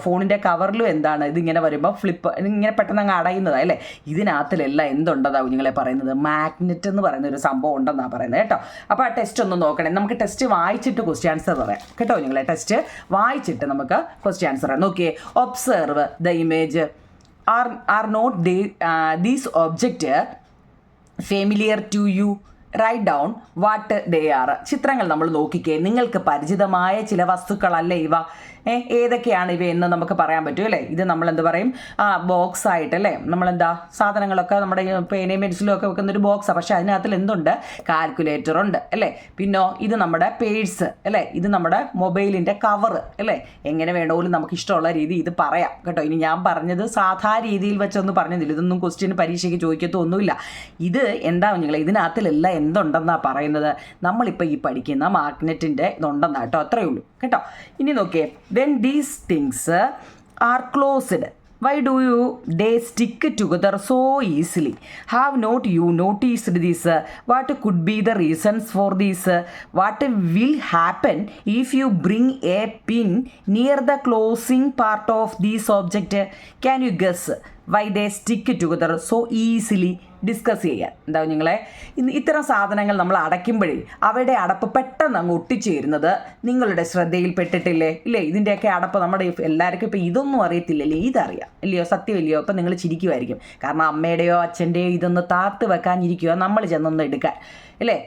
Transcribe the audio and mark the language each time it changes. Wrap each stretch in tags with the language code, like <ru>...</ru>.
<ml>ഫോണിൻ്റെ കവറിലും എന്താണ് ഇതിങ്ങനെ വരുമ്പോൾ ഇങ്ങനെ പെട്ടെന്ന് അങ്ങ് അടയുന്നതാണ് അല്ലേ. ഇതിനകത്തിലെല്ലാം എന്തുണ്ടെന്നാണ് നിങ്ങളെ പറയുന്നത്, മാഗ്നറ്റ് എന്ന് പറയുന്ന ഒരു സംഭവം ഉണ്ടെന്നാണ് പറയുന്നത് കേട്ടോ. അപ്പോൾ ആ ടെസ്റ്റ് ഒന്ന് നോക്കണേ. നമുക്ക് ടെസ്റ്റ് വായിച്ചിട്ട് ക്വസ്റ്റ്യൻ ആൻസർ പറയാം കേട്ടോ നിങ്ങളെ. ടെസ്റ്റ് വായിച്ചിട്ട് നമുക്ക് ക്വസ്റ്റ്യൻ ആൻസർ പറയാം. നോക്കിയേ,</ml> <en>Observe the image. Are not these objects familiar to you? Write down what they are.</en> <ml>ചിത്രങ്ങൾ നമ്മൾ നോക്കിക്കേ, നിങ്ങൾക്ക് പരിചിതമായ ചില വസ്തുക്കളല്ലേ ഇവ. ഏതൊക്കെയാണ് ഇവ എന്ന് നമുക്ക് പറയാൻ പറ്റും അല്ലേ. ഇത് നമ്മൾ എന്ത് പറയും, ബോക്സ് ആയിട്ടല്ലേ നമ്മളെന്താ സാധനങ്ങളൊക്കെ നമ്മുടെ പേനയും പെൻസിലും ഒക്കെ വെക്കുന്നൊരു ബോക്സാണ്. പക്ഷേ അതിനകത്തിൽ എന്തുണ്ട്, കാൽക്കുലേറ്റർ ഉണ്ട് അല്ലേ. പിന്നോ ഇത് നമ്മുടെ പേഴ്സ് അല്ലേ, ഇത് നമ്മുടെ മൊബൈലിൻ്റെ കവർ അല്ലേ. എങ്ങനെ വേണമെങ്കിലും നമുക്ക് ഇഷ്ടമുള്ള രീതി ഇത് പറയാം കേട്ടോ. ഇനി ഞാൻ പറഞ്ഞത് സാധാ രീതിയിൽ വെച്ചൊന്നും പറഞ്ഞതില്ല, ഇതൊന്നും ക്വസ്റ്റ്യൻ പരീക്ഷയ്ക്ക് ചോദിക്കത്തൊന്നുമില്ല. ഇത് എന്താ നിങ്ങൾ ഇതിനകത്തിലെല്ലാം എന്തുണ്ടെന്നാണ് പറയുന്നത്, നമ്മളിപ്പോൾ ഈ പഠിക്കുന്ന മാഗ്നറ്റിൻ്റെ ഇതുണ്ടെന്നാ കേട്ടോ, അത്രയേ ഉള്ളൂ കേട്ടോ. ഇനി നോക്കിയേ,</ml> <en>when these things are closed, why do they stick together so easily? Have not you noticed this? What could be the reasons for this? What will happen if you bring a pin near the closing part of this object? Can you guess why they stick together so easily?</en> <ml>Discuss ചെയ്യാൻ എന്താ നിങ്ങളെ. ഇത്തരം സാധനങ്ങൾ നമ്മൾ അടയ്ക്കുമ്പോഴേ അവയുടെ അടപ്പ് പെട്ടെന്ന് അങ്ങ് ഒട്ടിച്ചേരുന്നത് നിങ്ങളുടെ ശ്രദ്ധയിൽപ്പെട്ടിട്ടില്ലേ ഇല്ലേ. ഇതിൻ്റെയൊക്കെ അടപ്പ് നമ്മുടെ എല്ലാവർക്കും ഇപ്പോൾ ഇതൊന്നും അറിയത്തില്ലല്ലേ, ഇതറിയാം ഇല്ലയോ, സത്യമില്ലയോ. ഇപ്പം നിങ്ങൾ ചിരിക്കുമായിരിക്കും, കാരണം അമ്മയുടെയോ അച്ഛൻ്റെയോ ഇതൊന്ന് താത്ത് വെക്കാനിരിക്കുക നമ്മൾ ചെന്നൊന്ന് എടുക്കാൻ അല്ലേ.</ml>